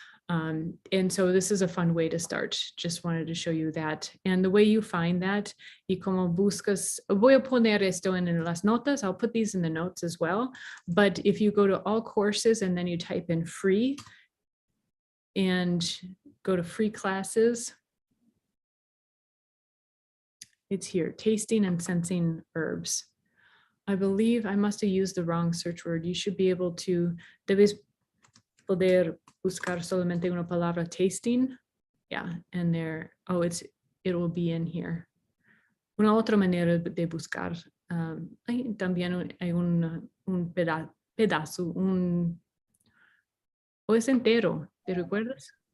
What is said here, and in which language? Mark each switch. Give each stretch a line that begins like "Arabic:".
English: And so this is a fun way to start. Just wanted to show you that. And the way you find that,
Spanish: y como buscas, voy a poner esto en las notas.
English: I'll put these in the notes as well. But if you go to all courses and then you type in free and go to free classes, it's here, tasting and sensing herbs. I believe I must have used the wrong search word. You should be able to,
Spanish: debes poder buscar solamente una palabra
English: tasting. Yeah, and there, oh, it will be in here.
Spanish: Una otra manera de buscar. También hay un pedazo, o es entero, ¿te recuerdas?